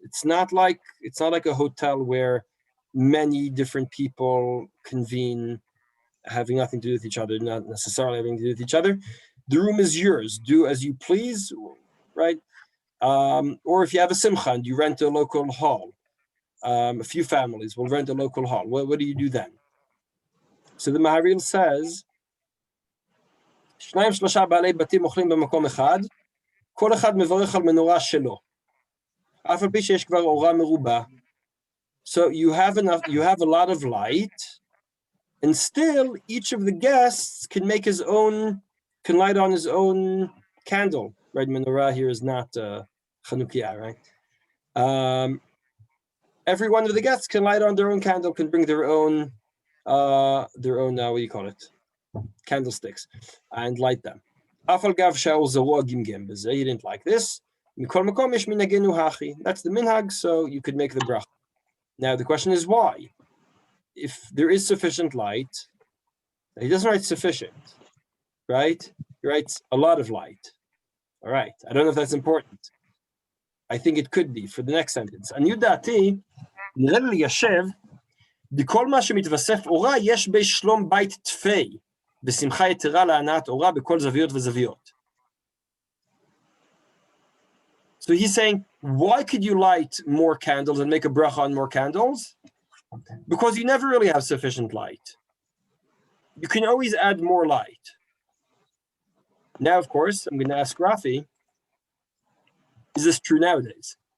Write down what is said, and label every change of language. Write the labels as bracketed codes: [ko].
[en] It's not like a hotel where many different people convene, having nothing to do with each other, not necessarily having to do with each other. The room is yours. Do as you please, right? Or if you have a simcha and you rent a local hall, a few families will rent a local hall. What do you do then? So the Maharil says, [he] שניים שלושה בעלי בתים אוכלים במקום אחד, כל אחד מברך על מנורה שלו. אף על פי שיש כבר אורה מרובה. [en] So you have a lot of light, and still each of the guests can light on his own candle. Right, menorah here is not Chanukiah, right? Every one of the guests can light on their own candle, can bring their own what do you call it? Candlesticks, and light them. He didn't like this. That's the minhag, so you could make the bracha. Now the question is why? If there is sufficient light, he doesn't write sufficient, right? He writes a lot of light. All right, I don't know if that's important. I think it could be for the next sentence. [he] עניות דעתי, נראה לי ליישב, בכל מה שמתווסף אורה, יש בשלום בית תפי, בשמחה יתרה להנאת אורה בכל זוויות וזוויות. [en] So he's saying, why could you light more candles and make a bracha on more candles? Because you never really have sufficient light. You can always add more light. Now, of course, I'm going to ask Rafi, is this true nowadays?